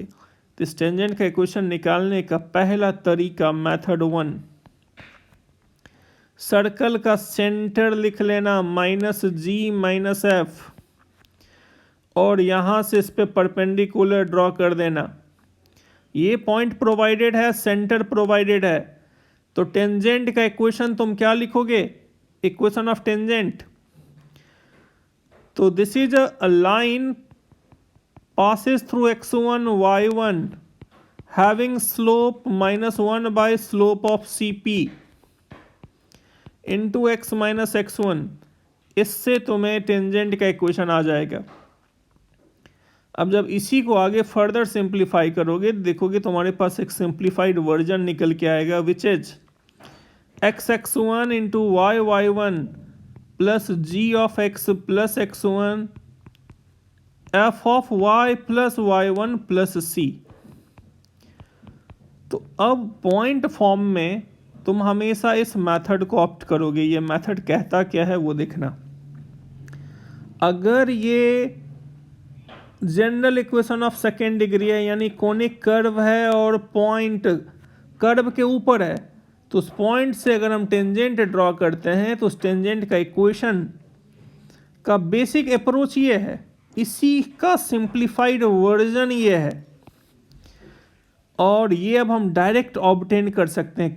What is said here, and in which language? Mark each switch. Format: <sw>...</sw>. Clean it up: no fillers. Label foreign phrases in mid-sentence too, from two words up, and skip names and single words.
<hi>तो इस टेंजेंट का इक्वेशन निकालने का पहला तरीका, मेथड 1, सर्कल का सेंटर लिख लेना -g - f, और यहाँ से इस पे</hi> <en>perpendicular draw</en> <hi>कर देना। ये</hi> <en>point provided</en> <hi>है,</hi> <en>center provided</en> <hi>है, तो टेंजेंट का इक्वेशन तुम क्या लिखोगे?</hi> <en>equation of tangent. तो this is a line passes through x1, y1 having slope -1 by slope of CP into x minus x1।</en> <hi>इससे तुम्हें टेंजेंट का इक्वेशन आ जाएगा। अब जब इसी को आगे</hi> <en>further simplify</en> <hi>करोगे, देखोगे तुम्हारे पास एक</hi> <en>simplified version</en> <hi>निकल के आएगा,</hi> <en>which is x(x1) into y(y1) plus g of x plus x1 f of y plus y1 plus c।</en> <hi>तो अब</hi> <en>point form</en> <hi>में तुम हमेशा इस मेथड को ऑप्ट करोगे। ये मेथड कहता क्या है वो देखना। अगर ये</hi> <en>general equation of second degree</en> <hi>है, यानी</hi> <en>conic curve</en> <hi>है और</hi> <en>point curve</en> <hi>के ऊपर है, तो उस पॉइंट से अगर हम</hi> <en>tangent draw</en> <hi>करते हैं तो उस टेंजेंट का इक्वेशन का</hi> <en>basic approach</en> <hi>ये है, इसी का</hi> <en>simplified version</en> <hi>ये है, और ये अब हम</hi> <en>direct obtain</en> <hi>कर सकते हैं।</hi>